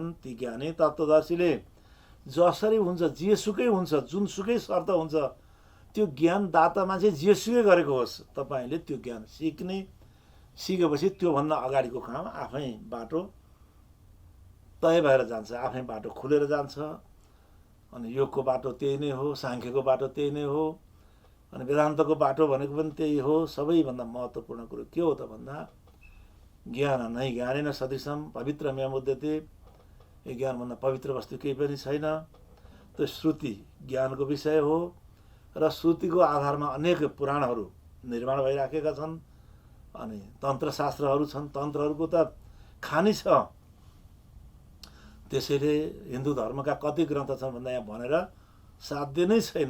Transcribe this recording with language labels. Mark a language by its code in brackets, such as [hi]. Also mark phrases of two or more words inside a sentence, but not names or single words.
[ne] ती ज्ञानी तत्त्वदर्शीले जसरी हुन्छ, जेसुकै हुन्छ, जुनसुकै शर्त हुन्छ, त्यो ज्ञानदाता मान्छे जेसुकै गरेको होस्, तपाईँले त्यो ज्ञान सिक्ने, सिकेपछि त्योभन्दा अगाडिको काम आफै बाटो तय भएर जान्छ, आफै बाटो खुलेर जान्छ। अनि योगको बाटो त्यही नै हो, साङ्ख्यको बाटो त्यही नै हो, अनि वेदान्तको बाटो भनेको पनि त्यही हो। सबैभन्दा महत्त्वपूर्ण कुरो के हो त भन्दा ज्ञान नै [sa] ज्ञानेन सदृशम पवित्रमेव मुद्यते। [ne] यो ज्ञानभन्दा पवित्र वस्तु केही पनि छैन। त्यो श्रुति ज्ञानको विषय हो र श्रुतिको आधारमा अनेक पुराणहरू निर्माण भइराखेका छन्। अनि तन्त्रशास्त्रहरू छन्, तन्त्रहरूको त खानी छ। त्यसैले हिन्दू धर्मका कति ग्रन्थ छन् भन्दा यहाँ भनेर साध्य नै छैन।